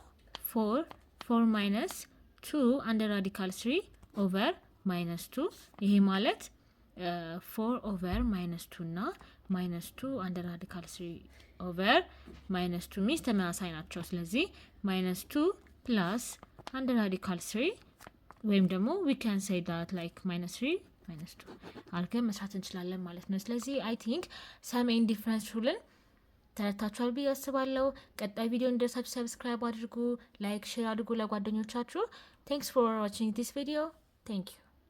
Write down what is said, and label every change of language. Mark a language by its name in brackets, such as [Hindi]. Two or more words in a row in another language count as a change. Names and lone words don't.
[Amharic] 4 ማይነስ 2 አንድ [English] radical 3 over minus 2 [Amharic] ይሄ ማለት 4 [English] over minus 2 [Amharic] እና ማይነስ 2 አንድ [English] radical 3 over minus 2 [Amharic] ሚስ ተመሳሳይ ናቸው። ስለዚህ [English] minus 2 plus [Amharic] አንድ ራዲካል 3 ወይም ደግሞ [English] we can say that like minus 3 minus 2 [Amharic] አድርገን መስራት እንችላለን ማለት ነው። ስለዚህ [English] I think some indifference [Amharic] ሩልን ተረታችኋል ብዬ አስባለሁ። ቀጣይ ቪዲዮ እንድትደርሳችሁ ሰብስክራይብ አድርጉ፣ [English] like share [Amharic] አድርጉ ለጓደኞቻችሁ። [English] Thanks for watching this video. Thank you.